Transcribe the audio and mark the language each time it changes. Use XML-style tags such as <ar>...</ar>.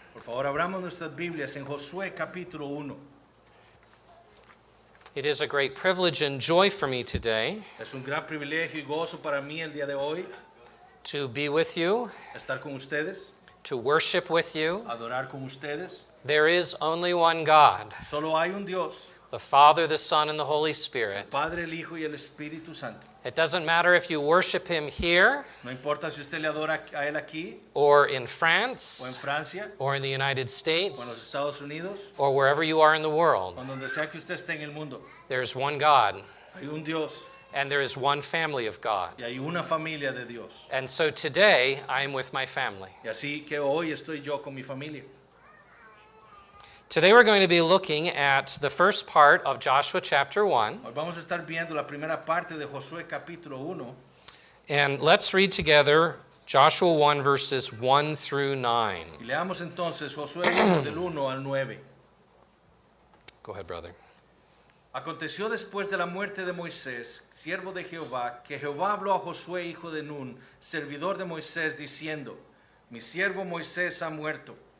<es>Por favor, abramos nuestras Biblias en Josué capítulo 1.</es> <en>It is a great privilege and joy for me today</en> <es>Es un gran privilegio y gozo para mí el día de hoy</es> <en>to be with you,</en> <es>estar con ustedes,</es> <en>to worship with you.</en> <es>adorar con ustedes.</es> <en>There is only one God,</en> <es>Solo hay un Dios,</es> <en>the Father, the Son, and the Holy</en> <es>el</es> <en>Spirit.</en> <es>Padre, el Hijo y el Espíritu Santo.</es> <en>It doesn't matter if you worship Him here</en> <es>No importa si usted le adora a Él aquí</es> <en>or in</en> <es>o en</es> <en>France</en> <es>Francia</es> <en>or in the United</en> <es>o en los</es> <en>States</en> <es>Estados Unidos</es> <en>or wherever you are in the</en> <es>o</es> <en>world.</en> <es>en donde sea que usted esté en el mundo.</es> <en>There's one God</en> <es>Hay un Dios</es> <en>and there is one family of God.</en> <es>y hay una familia de Dios.</es> <en>And so today I am with my family.</en> <es>Y así que hoy estoy yo con mi familia.</es> <en>Today we're going to be looking at the first part of Joshua chapter 1.</en> <es>Hoy vamos a estar viendo la primera parte de Josué capítulo 1.</es> <en>And let's read together Joshua 1 verses 1 through 9.</en> <es>Y leamos entonces Josué 1 del 1 al 9.</es> <en>Go ahead, brother.</en> <es>Aconteció después de la muerte de Moisés, siervo de Jehová, que Jehová habló a Josué, hijo de Nun, servidor de Moisés, diciendo: Mi siervo Moisés ha muerto.</es>